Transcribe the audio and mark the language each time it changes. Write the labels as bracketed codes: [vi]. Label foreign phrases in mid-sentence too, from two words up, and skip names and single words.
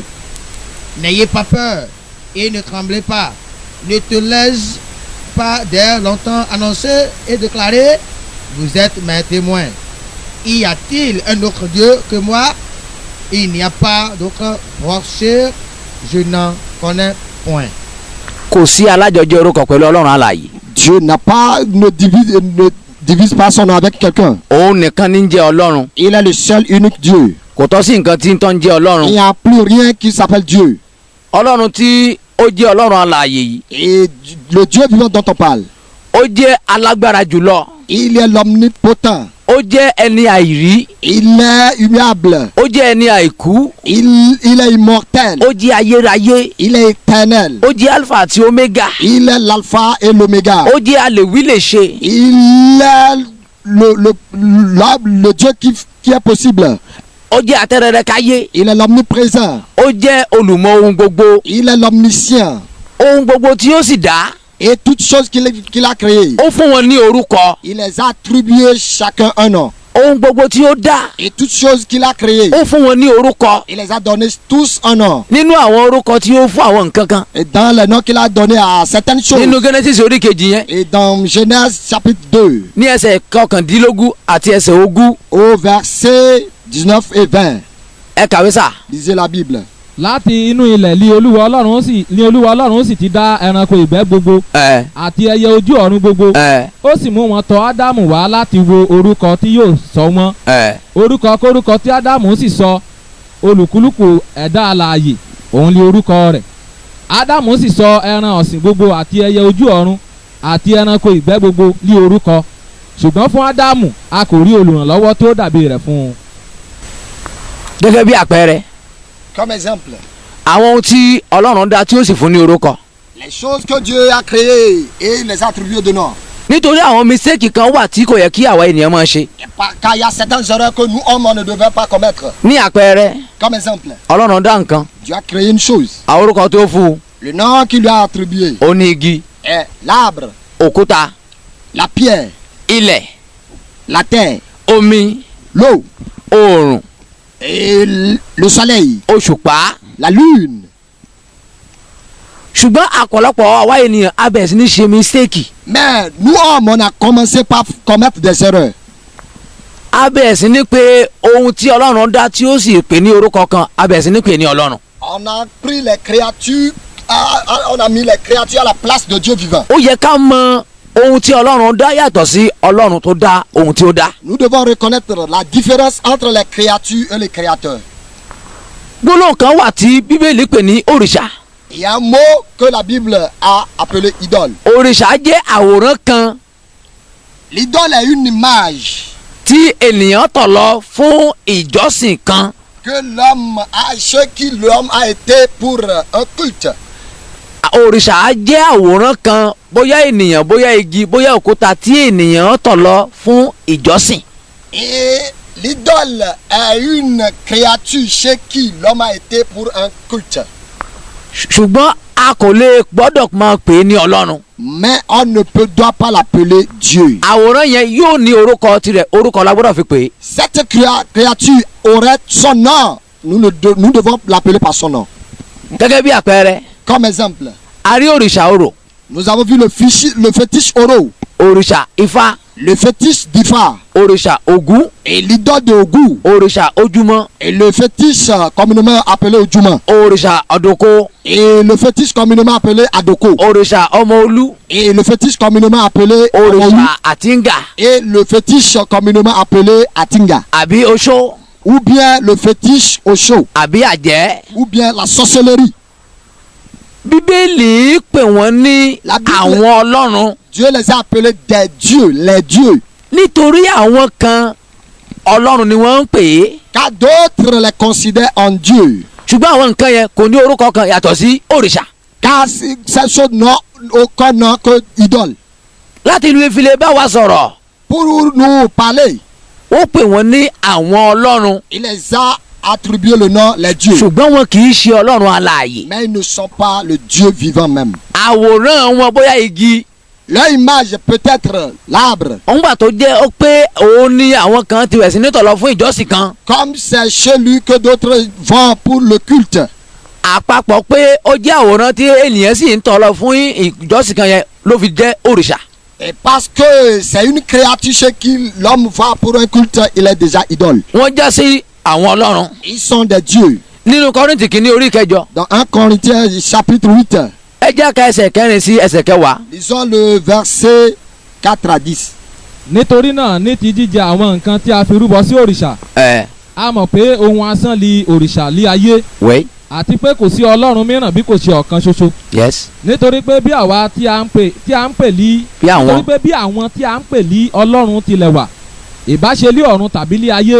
[fr] N'ayez pas peur et ne tremblez pas. Ne te laisse pas d'air longtemps annoncer et déclarer, vous êtes mes témoins. Y a-t-il un autre Dieu que moi? Il n'y a pas d'autre rocher, je n'en connais point. [yo] kò sí alájọjẹ orúkọ pẹ̀lú Ọlọ́run alààyè. [fr] Dieu ne divise pas son nom avec quelqu'un. [yo] òun nìkan ní jẹ́ Ọlọ́run. [fr] Il est le seul unique Dieu. [yo] kò tọ́ sí nǹkan tí ń tọ́ ń jẹ́ Ọlọ́run. [fr] Il n'y a plus rien qui s'appelle Dieu. [yo] Ọlọ́run tí ó jẹ́ Ọlọ́run alààyè yìí. [fr] Et le Dieu vivant dont on parle. [yo] ó jẹ́ alágbára jùlọ. [fr] Il est l'omnipotent. [yo] ó jẹ́ ẹni àìrí. [fr] Il est immuable. [yo] ó jẹ́ ẹni àìkú. [fr] Il est immortel. [yo] ó jẹ́ ayérayé. [fr] Il est éternel. [yo] ó jẹ́ alpha àti omega. [fr] Il est l'alpha et l'oméga. [yo] ó jẹ́ alèwí lè ṣe. [fr] Il est le Dieu qui est possible. [yo] ó jẹ́ atẹ́rẹrẹ káyé. [fr] Il est l'omniprésent. [yo] ó jẹ́ olùmọ̀ ohun gbogbo. [fr] Il est l'omniscient. [yo] ohun gbogbo tí ó sì dá. [fr] Et toutes choses qu'il a créées. [yo] ó fún wọn ní orúkọ. [fr] Il les a attribuées chacun un nom. [yo] ohun gbogbo tí ó dá. [fr] Et toutes choses qu'il a créées. [yo] ó fún wọn ní orúkọ. [fr] Il les a donné tous un nom. [yo] nínú àwọn orúkọ tí ó fún àwọn nǹkan kan. [fr] Et dans les noms qu'il a donné à certaines choses. [yo] nínú Genesis orí kejì yẹn. [fr] Et dans Genèse chapitre 2. [yo] ní ẹsẹ̀ 19 àti ẹsẹ̀ 20. [fr] Au verset 19 et 20. [yo] ẹ kàwé sà. [fr] Lisez la Bible. [yo] láti inú ilẹ̀ ní Olúwa Ọlọ́run sì ti dá ẹranko ìgbẹ́ gbogbo àti ẹyẹ ojú ọ̀run gbogbo ó sì mú wọn tọ̀ Ádámù wá láti wo orúkọ tí yóò sọ wọ́n orúkọ kórúkọ tí Ádámù sì sọ olùkúlùkù ẹ̀dá alààyè òun lé orúkọ rẹ̀. Ádámù sì sọ ẹran ọ̀sìn gbogbo àti ẹyẹ ojú ọ̀run àti ẹranko ìgbẹ́ gbogbo lé orúkọ, ṣùgbọ́n fún Ádámù a kò rí olùrànlọ́wọ́ tó dàbí rẹ̀ fún un. gẹ́gẹ́ bí àpẹẹrẹ [fr] Comme exemple, [yo] àwọn ohun tí Ọlọ́run dá tí ó sì fún ní orúkọ. [fr] les choses que Dieu a créées et les attributs de nom. [yo] nítorí àwọn mistake kan wà tí kò yẹ kí àwa ènìyàn máa ṣe. [fr] Car il y a certaines erreurs que nous, hommes, on ne devait pas commettre. [yo] ní àpẹẹrẹ [fr] Comme exemple, [yo] Ọlọ́run dá nǹkan, [fr] Dieu a créé une chose. [yo] àwọn orúkọ tó fún un [fr] Le nom qu'il lui a attribué [yo] ó ní igi, [fr] est l'arbre, [yo] òkúta, [fr] la pierre, [yo] ilẹ̀, [fr] la terre, [yo] omi, [fr] l'eau [yo] oòrùn, [fr] et le soleil, [yo] òṣùpá. [fr] la lune. [yo] ṣùgbọ́n àpọ̀lọpọ̀ àwa ènìyàn a bẹ̀rẹ̀ sí ní ṣe mistake. [fr] Mais nous, hommes, on a commencé par commettre des erreurs. [yo] a bẹ̀rẹ̀ sí ní pé ohun tí Ọlọ́run dá tí ó sì pè ní orúkọ kan a bẹ̀rẹ̀ sí ní pè ní Ọlọ́run. [fr] On a pris les créatures, on a mis les créatures à la place de Dieu vivant. [yo] ó yẹ ká mọ ohun tí Ọlọ́run dá yàtọ̀ sí Ọlọ́run tó dá ohun tí ó dá. [fr] Nous devons reconnaître la différence entre les créatures et les créateurs. [yo] gbólóhùn kan wà tí Bíbélì pè ní òrìṣà. [fr] Il y a un mot que la Bible a appelé idole. [yo] òrìṣà jẹ́ àwòrán kan [fr] L'idole est une image [yo] tí ènìyàn tọ̀ lọ fún ìjọsìn kan. [fr] que l'homme a, ce qui l'homme a été pour un culte. [yo] òrìṣà jẹ́ àwòrán kan bóyá ènìyàn bóyá igi bóyá òkúta tí ènìyàn tọ̀ lọ fún ìjọsìn. [fr] Et l'idole est une créature chez qui l'homme a été pour un culte. [yo] ṣùgbọ́n a kò lè gbọ́dọ̀ máa pè é ní Ọlọ́run. [fr] Mais on ne doit pas l'appeler Dieu. [yo] àwòrán yẹn yóò ní orúkọ tirẹ̀, orúkọ la gbọ́dọ̀ fi pè é. [fr] Cette créature aurait son nom. Nous devons l'appeler par son nom. [yo] gẹ́gẹ́ bí àpẹẹrẹ [fr] Comme exemple, [yo] a rí òrìṣà orò, [fr] nous avons vu le fétiche Oro, [yo] òrìṣà Ifá, [fr] le fétiche d'Ifa [yo] òrìṣà Ògún, [fr] et l'idole de Ogu [yo] òrìṣà Ojúmọ́, [fr] et le fétiche communément appelé Ojuma [yo] òrìṣà Ọ̀dùnkó, [fr] et le fétiche communément appelé Adoko [yo] òrìṣà Ọmọolú, [fr] et le fétiche communément appelé Orowu [yo] òrìṣà Àtìngà [fr] et le fétiche communément appelé Atinga [yo] àbí oṣó [fr] ou bien le fétiche Osho [yo] àbí àjẹ́. [fr] ou bien la sorcellerie. [yo] Bíbélì pè wọ́n ní [fr] La Bible- [yo] àwọn ọlọ́run [fr] Dieu les a appelés des dieux, les dieux, [yo] nítorí àwọn kan ọlọ́run ni wọ́n ń pè é. [fr] car d'autres les considèrent en Dieu. [yo] ṣùgbọ́n àwọn nǹkan yẹn kò ní orúkọ kan yàtọ̀ sí òrìṣà. [fr] Car ces choses n'ont aucun nom que idole. [yo] láti ìlú ìfilẹ̀ bá wa sọ̀rọ̀ [fr] Pour nous parler, [yo] ó pè wọ́n ní àwọn ọlọ́run [fr] il les a attribué le nom les dieux. [yo] ṣùgbọ́n wọn kì í ṣe ọlọ́run alààyè. [fr] Mais ils ne sont pas le Dieu vivant même. [yo] àwòrán wọn bóyá igi [fr] Leur image peut être l'arbre, [yo] òun gbà tó jẹ́ ó pé òun ni àwọn kan ti wẹ̀ sí nítọ̀lọ́ fún ìjọsìn kan. [fr] comme c'est chez lui que d'autres vont pour le culte. [yo] àpapọ̀ pé ó jẹ́ àwòrán tí ènìyàn sì ń tọ̀lọ́ fún ìjọsìn kan yẹn ló fi jẹ́ òrìṣà. [fr] Et parce que c'est une créature chez qui l'homme va pour un culte, il est déjà idole. [yo] wọ́n já sí àwọn ọlọ́run. [fr] Ils sont des dieux. [yo] nínú Kọ́ríńtì kìíní orí kẹjọ [fr] Dans 1 Corinthiens chapitre 8, [yo] ẹ jẹ́ ká ẹsẹ̀ kẹrin sí ẹsẹ̀ kẹwàá. [fr] lisons le verset 4 à 10. [yo] Nítorí náà ní ti jíjẹ àwọn nǹkan tí a fi rúbọ sí òrìṣà a mọ̀ pé ohun asán li òrìṣà lé ayé wait àti pé kò sí ọlọ́run mìíràn bí kò ṣe ọ̀kan ṣoṣo. yes nítorí pé bí àwa tí a ń pè lí bí àwọn nítorí pé bí àwọn tí a ń pè lí ọlọ́run tilẹ̀ wà ìbáṣe lé ọ̀run tàbí lé ayé